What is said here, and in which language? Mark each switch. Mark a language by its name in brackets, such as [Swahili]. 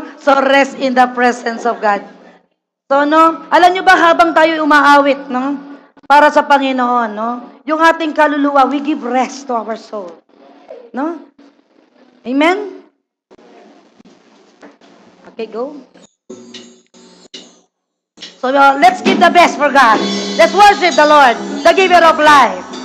[English] So, rest in the presence of God. So, no? [Filipino] Alam nyo ba habang tayo umaawit, no? Para sa Panginoon, no? Yung ating kaluluwa, [English] we give rest to our soul. No? Amen? Okay, go. So, let's give the best for God. Let's worship the Lord, the giver of life.